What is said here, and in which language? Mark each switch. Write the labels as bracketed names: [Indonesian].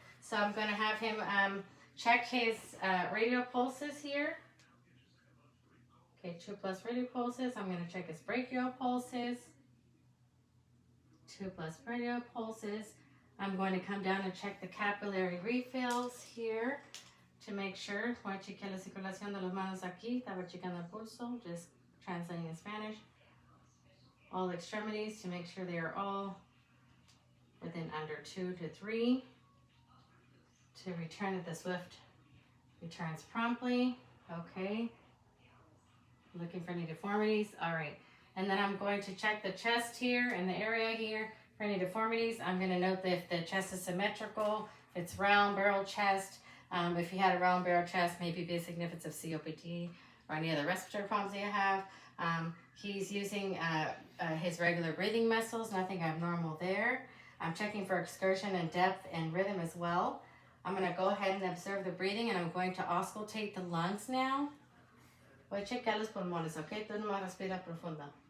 [English] So I'm going to have him check his radial pulses here. Okay, 2+ radial pulses. I'm going to check his brachial pulses. 2+ radial pulses. I'm going to come down and check the capillary refills here to make sure. [Spanish] Voy a chequear la circulación de las manos aquí. Estaba checando el pulso, [English] just translating in Spanish. All extremities to make sure they are all within under 2 to 3. To return at the swift returns promptly. Okay. Looking for any deformities. All right. And then I'm going to check the chest here and the area here for any deformities. I'm going to note that if the chest is symmetrical, if it's round barrel chest, if you had a round barrel chest, maybe be a significance of COPD or any other respiratory problems that you have. He's using his regular breathing muscles, nothing abnormal there. I'm checking for excursion and depth and rhythm as well. I'm going to go ahead and observe the breathing, and I'm going to auscultate the lungs now. [Spanish] Voy a chequear los pulmones, ¿ok? Tú nomás respira profundo.